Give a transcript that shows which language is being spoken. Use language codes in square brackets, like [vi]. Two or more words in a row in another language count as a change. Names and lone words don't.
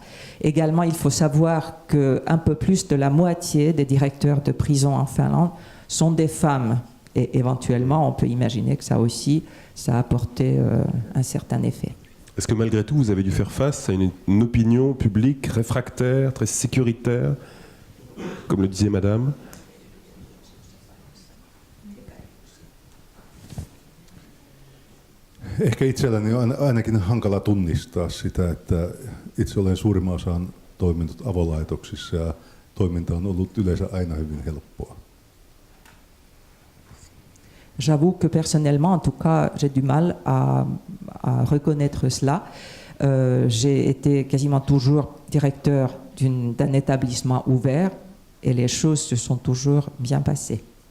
[fr] Également, il faut savoir qu'un peu plus de la moitié des directeurs de prison en Finlande sont des femmes, et éventuellement, on peut imaginer que ça aussi, ça a apporté un certain effet. Est-ce que malgré tout, vous avez dû faire face à une opinion publique réfractaire, très sécuritaire, comme le disait Madame ? [fi] Ehkä itselläni on ainakin hankala tunnistaa sitä, että itse olen suurimman osan toiminut avolaitoksissa ja toiminta on ollut yleensä aina hyvin helppoa. [fr] J'avoue que personnellement, en tout cas, j'ai du mal à reconnaître cela. J'ai été quasiment toujours directeur d'un établissement ouvert et les choses se sont toujours bien passées.